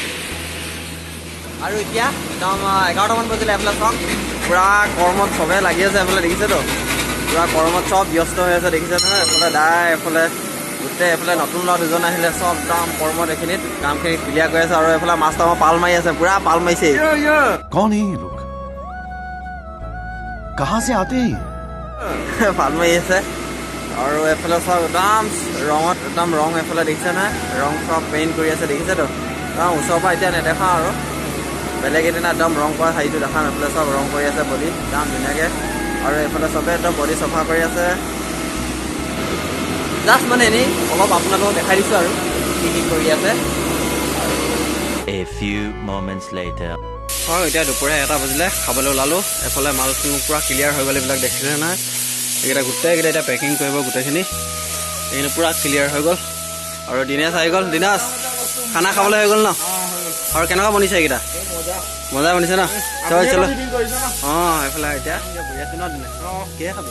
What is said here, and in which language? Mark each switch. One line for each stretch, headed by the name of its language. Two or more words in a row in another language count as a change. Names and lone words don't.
Assamese: আৰু এতিয়া একদম 11টামান বজিলে এফালে চাওক পূৰা কৰ্মত চবেই লাগি আছে এফালে দেখিছেতো পূৰা কৰ্মত চব ব্যস্ত হৈ আছে দেখিছে নহয় এফালে দাই এফালে গোটেই এইফালে নতুন ল'ৰা দুজন আহিলে চব একদম কৰ্মত এইখিনিত কামখিনি ক্লিয়াৰ কৰি আছে আৰু এইফালে মাছটো আমাৰ পাল মাৰি আছে পুৰা পাল মাৰিছে
Hindi: कौन है ये लोग कहाँ से आते हैं
Assamese: পাল মাৰি আছে আৰু এইফালে চব একদম ৰঙত একদম ৰং এইফালে দেখিছে নহয় ৰং চব পেইণ্ট কৰি আছে দেখিছেতো একদম ওচৰৰ পৰা এতিয়া নেদেখাওঁ আৰু বেলেগ এদিনা একদম ৰং কৰা হেৰিটো দেখাম এইফালে চব ৰং কৰি আছে বডি একদম ধুনীয়াকৈ আৰু এইফালে চবে একদম বডি চফা কৰি আছে জাষ্ট মানে এনেই অলপ আপোনালোকক দেখাই দিছোঁ আৰু কি কৰি আছে
English: A few moments later.
Assamese: হয় এতিয়া দুপৰীয়া 1টা বাজিলে খাবলৈ ওলালোঁ এফালে মালখিনি পূৰা ক্লিয়াৰ হৈ গ'ল এইবিলাক দেখিছে নহয় এইকেইটা গোটেইকেইটা এতিয়া পেকিং কৰিব গোটেইখিনি এইখিনি পূৰা ক্লিয়াৰ হৈ গ'ল আৰু দিনেশ আহি গ'ল দিনেশ খানা খাবলৈ হৈ গ'ল ন আৰু কেনেকুৱা বনিছে এইকেইটা মজা বনিছে ন
Hindi: चलो चलो
Assamese: অঁ এইফালে এতিয়া বহি আছোঁ ন দিনেশ কিহে খাবি